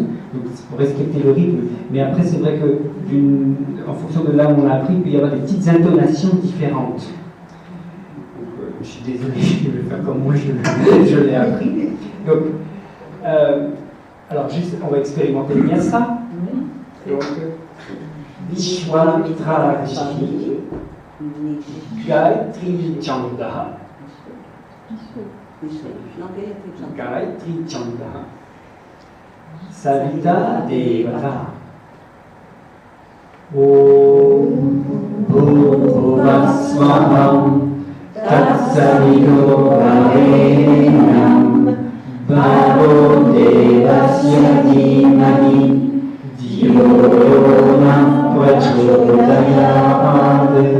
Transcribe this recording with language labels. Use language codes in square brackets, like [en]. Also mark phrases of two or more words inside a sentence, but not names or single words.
[fr] Donc, c'est pour respecter le rythme. Mais après, c'est vrai que, en fonction de là où on a appris, il peut y avoir des petites intonations différentes. Donc, je suis désolé, je vais faire comme moi je l'ai appris. Donc, alors, juste, on va expérimenter bien ça. Donc, [sa] विश्वामित्र ऋषिः गायत्री छन्दः. गायत्री छन्दः. सविता देवता. ॐ भुवः स्वः तत्सवितुर्वरेण्यं भर्गो देवस्य धीमहि धियो यो नः प्रचोदयात्.